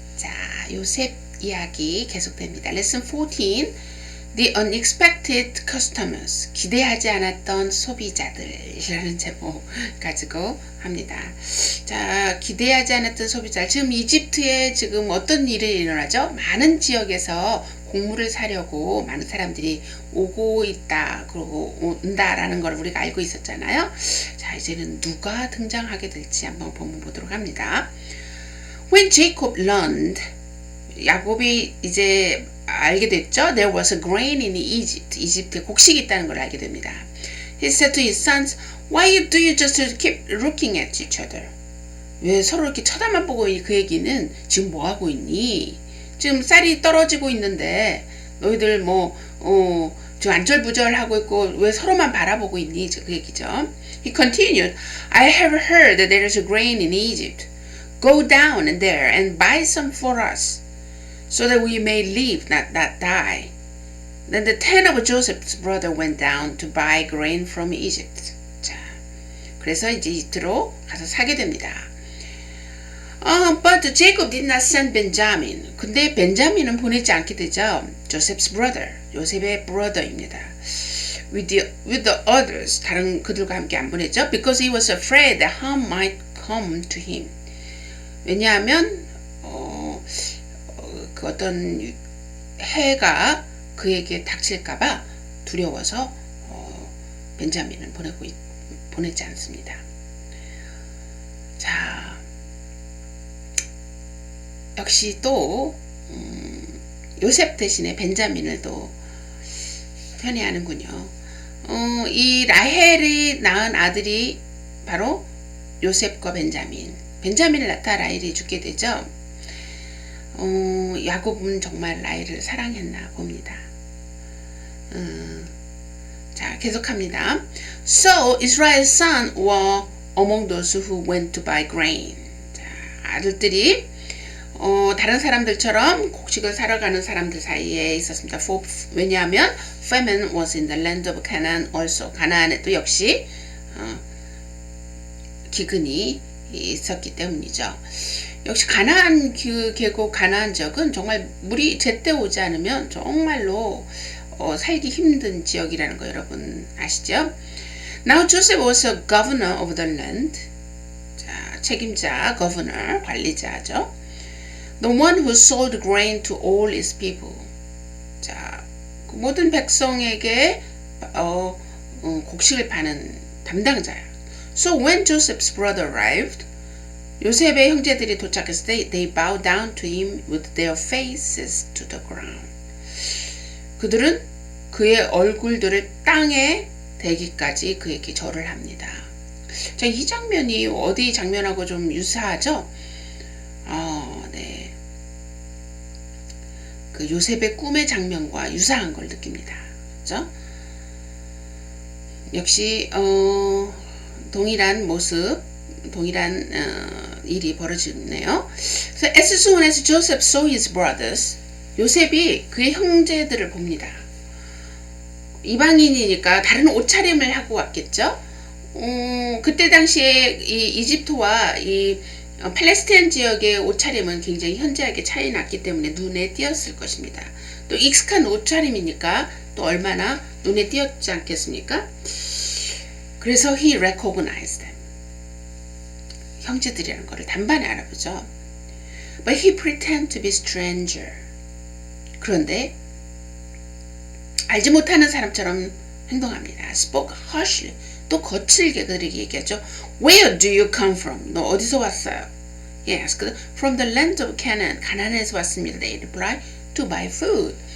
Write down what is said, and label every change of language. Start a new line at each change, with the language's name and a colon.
Korean: 자, 요셉 이야기 계속됩니다. 레슨 14.
English: The Unexpected Customers.
Korean: 기대하지 않았던 소비자들이라는 제목 가지고 합니다. 자, 기대하지 않았던 소비자. 지금 이집트에 지금 어떤 일이 일어나죠? 많은 지역에서 곡물을 사려고 많은 사람들이 오고 있다, 그러고 온다라는 걸 우리가 알고 있었잖아요. 자, 이제는 누가 등장하게 될지 한번 보도록 합니다.
English: When Jacob learned,
Korean: 야곱이 이제 알게 됐죠.
English: There was a grain in Egypt.
Korean: 이집트에 곡식이 있다는 걸 알게 됩니다.
English: He said to his sons, Why do you just keep looking at each other?
Korean: 왜 서로 이렇게 쳐다만 보고 있니? 그 얘기는 지금 뭐 하고 있니? 지금 쌀이 떨어지고 있는데 너희들 지금 안절부절하고 있고 왜 서로만 바라보고 있니? 그 얘기죠.
English: He continued, I have heard that there is a grain in Egypt. Go down there and buy some for us, so that we may live, not die. Then the 10 of Joseph's brother went down to buy grain from Egypt.
Korean: 자, 그래서 이제 이집트로 가서 사게 됩니다.
English: But Jacob did not send Benjamin.
Korean: 근데 벤자민은 보내지 않게 되죠.
English: Joseph's brother,
Korean: 요셉의 brother입니다.
English: With the others,
Korean: 다른 그들과 함께 안 보냈죠.
English: Because he was afraid that harm might come to him.
Korean: 왜냐하면 그 어떤 해가 그에게 닥칠까봐 두려워서 벤자민은 보내지 않습니다. 자, 역시 또 요셉 대신에 벤자민을 또 편애하는군요. 이 라헬이 낳은 아들이 바로 요셉과 벤자민을 낳다 라헬이 죽게 되죠. 야곱은 정말 라헬을 사랑했나 봅니다. 자, 계속합니다.
English: So Israel's sons were among those who went to buy grain.
Korean: 자, 아들들이 다른 사람들처럼 곡식을 사러 가는 사람들 사이에 있었습니다.
English: 왜냐하면 famine was in the land of Canaan also.
Korean: 가나안에 또 역시 기근이 있었기 때문이죠. 역시 가나안 계곡 가나안 지역은 정말 물이 제때 오지 않으면 정말로 살기 힘든 지역이라는 거 여러분 아시죠?
English: Now Joseph was a governor of the land.
Korean: 자, 책임자, governor, 관리자죠.
English: The one who sold grain to all his people.
Korean: 자, 그 모든 백성에게 곡식을 파는 담당자예요.
English: So when Joseph's brother arrived,
Korean: 요셉의 형제들이 도착했을 때
English: they bowed down to him with their faces to the ground.
Korean: 그들은 그의 얼굴들을 땅에 대기까지 그에게 절을 합니다. 자, 이 장면이 어디 장면하고 좀 유사하죠? 네. 그 요셉의 꿈의 장면과 유사한 걸 느낍니다. 그렇죠? 역시 동일한 모습, 동일한 일이 벌어지네요.
English: So as soon as Joseph saw his brothers,
Korean: 요셉이 그의 형제들을 봅니다. 이방인이니까 다른 옷차림을 하고 왔겠죠. 그때 당시에 이 이집트와 이 팔레스타인 지역의 옷차림은 굉장히 현저하게 차이 났기 때문에 눈에 띄었을 것입니다. 또 익숙한 옷차림이니까 또 얼마나 눈에 띄었지 않겠습니까?
English: 그래서 he recognized them.
Korean: 형제들이라는 것을 단번에 알아보죠.
English: But he pretended to be stranger.
Korean: 그런데 알지 못하는 사람처럼 행동합니다.
English: Spoke harshly.
Korean: 또 거칠게 그들에게 얘기하죠.
English: Where do you come from?
Korean: 너 어디서 왔어요?
English: He asked. From the land of Canaan.
Korean: 가나안에서 왔습니다.
English: They replied. To buy food.